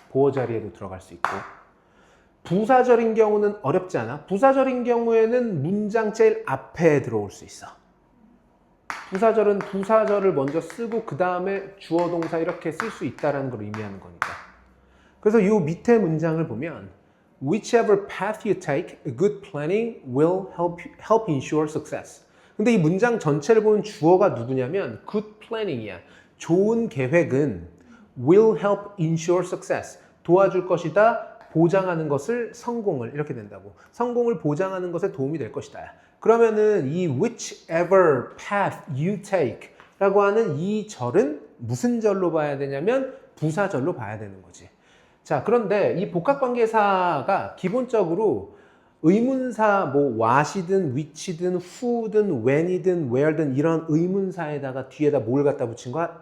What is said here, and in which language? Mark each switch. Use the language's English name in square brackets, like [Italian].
[Korean] 보어 자리에도 들어갈 수 있고. 부사절인 경우는 어렵지 않아. 부사절인 경우에는 문장 제일 앞에 들어올 수 있어. 부사절은 부사절을 먼저 쓰고 그 다음에 주어 동사 이렇게 쓸 수 있다는 걸 의미하는 거니까. 그래서 이 밑에 문장을 보면 [English] whichever path you take, good planning will help ensure success. [Korean] 근데 이 문장 전체를 보면 주어가 누구냐면 [English] good planning [Korean] 이야. 좋은 계획은 [English] will help ensure success. [Korean] 도와줄 것이다. 보장하는 것을 성공을 이렇게 된다고. 성공을 보장하는 것에 도움이 될 것이다. 그러면은 이 [English] whichever path you take [Korean] 라고 하는 이 절은 무슨 절로 봐야 되냐면 부사절로 봐야 되는 거지. 자, 그런데 이 복합관계사가 기본적으로 의문사 뭐 what이든 which든 who든 when이든 where든 이런 의문사에다가 뒤에다 뭘 갖다 붙인 거야?